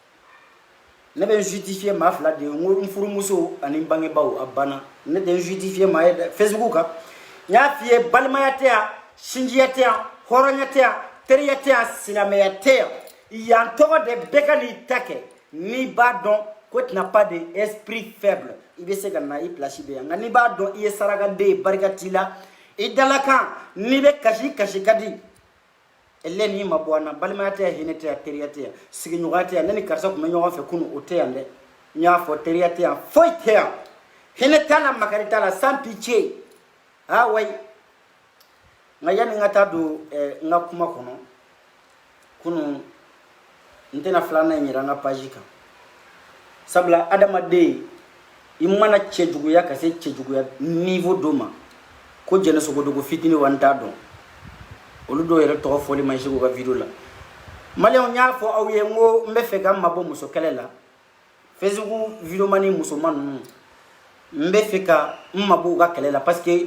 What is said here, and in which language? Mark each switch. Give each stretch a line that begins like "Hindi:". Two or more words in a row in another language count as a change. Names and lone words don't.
Bambara: ne bɛ n justifier maa fila de ye n ko n furumuso ani n bangebaaw a banna ne tɛ n justifier maa ye dɛ Facebook kan n y'a f'i ye balimaya tɛ yan sinjiya tɛ yan hɔrɔnya tɛ yan teriya tɛ yan silamɛya tɛ yan yan tɔgɔ de bɛɛ ka n'i ta kɛ n'i b'a dɔn ko
French: tu n'as pas d'esprit faible
Bambara: i bɛ se ka na i place bɛ yan nka n'i b'a dɔn i ye sarakaden ye barika t'i la i dalakan n'i bɛ kasi kasi ka di elle n'i ma bɔ an na balimaya tɛ yan hinɛ tɛ yan teriya tɛ yan sigiɲɔgɔnya tɛ yan ne ni karisa tun bɛ ɲɔgɔn fɛ kunun o tɛ yan dɛ n y'a fɔ teriya tɛ yan foyi tɛ yan hinɛ t'a la makari t'a la
French: sans pitié
Bambara: wayi nka yanni n ka taa don n ka kuma kɔnɔ kunun n tɛna filanan in yɛrɛ an ka page kan sabula adamaden i mana cɛjuguya ka se cɛjuguya niveau dɔ ma ko jɛnɛsogodogo fitini wa n t'a dɔn olu dɔw yɛrɛ tɔgɔ fɔli man se k'u ka video la maliyɛnw n y'a fɔ aw ye n ko n bɛ fɛ ka n mabɔ muso kɛlɛ la Facebook videomani musoman ninnu n bɛ fɛ ka n mabɔ u ka kɛlɛ la
French: parce que